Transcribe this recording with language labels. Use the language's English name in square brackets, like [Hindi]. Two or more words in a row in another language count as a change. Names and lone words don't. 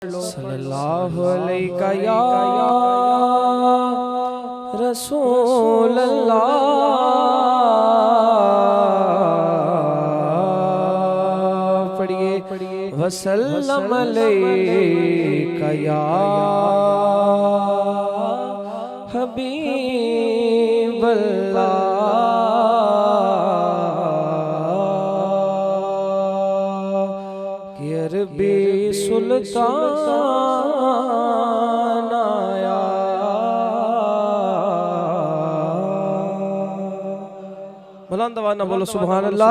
[Arabic] صلى الله عليك يا رسول الله. पढ़िए وسلم عليك يا حبيب الله. [Urdu] کہ عربی سلطان آیا، بلند آواز بولو [Arabic] سبحان الله.